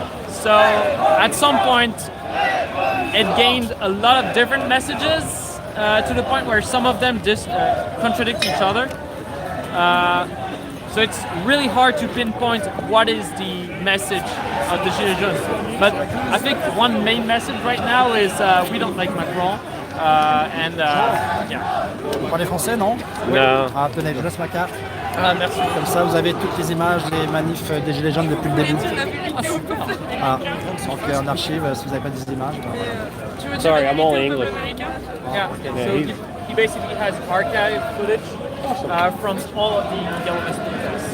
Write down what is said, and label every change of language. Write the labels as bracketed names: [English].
[English] So at some point, it gained a lot of different messages to the point where some of them contradict each other. So it's really hard to pinpoint what is the message of the Gilets jaunes. But I think one main message right now is we don't like Macron. Yeah. [French] Vous parlez français, non? [English] No. [French] Ah, tenez, je laisse ma carte. Ah, merci. Comme ça, vous avez toutes les images des manifs des Gilets jaunes depuis le début. Ah, donc en archive, si vous n'avez pas des images. [English] Sorry, I'm only English. Yeah. So he basically has archive footage from all of the yellow vest protests.